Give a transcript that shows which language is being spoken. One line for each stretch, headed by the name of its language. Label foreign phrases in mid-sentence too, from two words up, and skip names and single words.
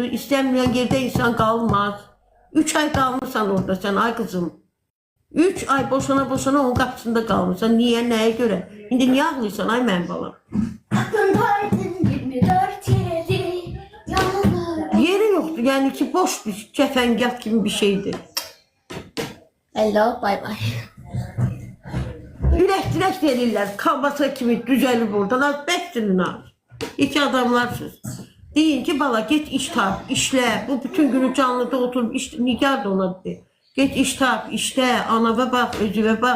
Azerbaijani: İstənməyən yerdə insan qalmaz. 3 ay qalmırsan orada sən, ay qızım. 3 ay boşana onun qapısında qalmırsan. Niyə, nəyə görə? İndi niyə ağlayırsan, ay mənim balam? Yeri yoxdur, yəni ki, boş bir kəfəngət kimi bir şeydir.
English: Hello, bye bye.
Azerbaijani: Ürək verirlər, kalbasa kimi düzəlib oradan, bəsdirin az. İki adamlarsınız. Deyin ki, bala, get iş tap, işlə. Bu bütün günü canlıda oturub, Nigar da ona dedi. Get iş tap, işlə, anava bax, özüvə bax.